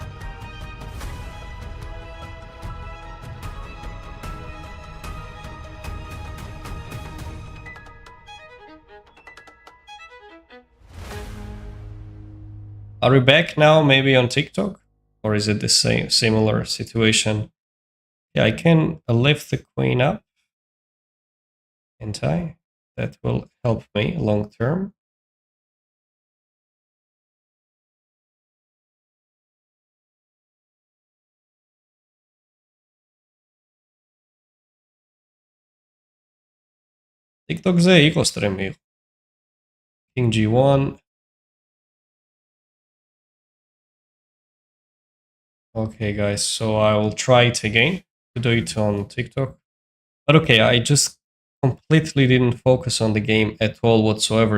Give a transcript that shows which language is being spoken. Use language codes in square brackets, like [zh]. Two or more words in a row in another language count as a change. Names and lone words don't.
[en] Are we back now, maybe on TikTok? Or is it the same, similar situation? Yeah, I can lift the queen up, can't I? That will help me long term. [ka] TikTok-ზე იყო სტრიმი. [en] King G1. Okay, guys, so I will try it again to do it on TikTok. But okay, I just completely didn't focus on the game at all whatsoever.